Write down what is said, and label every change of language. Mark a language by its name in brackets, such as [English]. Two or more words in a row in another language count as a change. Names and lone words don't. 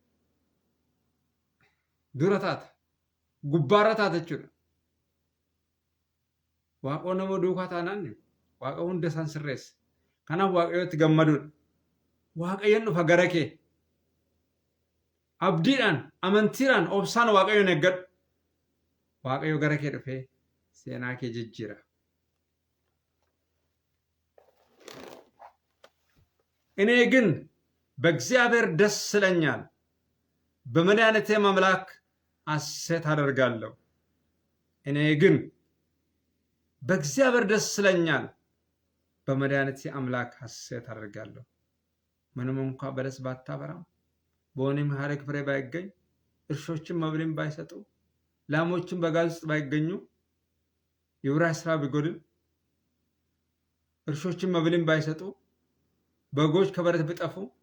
[Oromo] dura taata gubbaarra taata jechuudha waaqoo nama duukaa taanaan waaqa hunda isaan sirreessa kanaaf waaqayyotti gammaduudha waaqayyoon dhufa gara kee abdiidhaan amantiidhaan obsaan waaqayyoon eeggadhu waaqayyo gara kee dhufee seenaa kee jijjiira [Amharic] እኔ ግን በእግዚአብሔር ደስ ይለኛል በመድኃኒቴም አምላክ ሐሴት አደርጋለሁ እኔ ግን በእግዚአብሔር ደስ ይለኛል በመድኃኒቴ አምላክ ሐሴት አደርጋለሁ ምንም እንኳን በለስ ባታበራም በወይንም ሐረግ ፍሬ ባይገኝ እርሾችም መብልን ባይሰጡ ላሞችም በጋዝ ውስጥ ባይገኙ የውራይ ስራ ቢጎድል እርሾችም መብልን ባይሰጡ በጎች ከበረት ቢጠፉ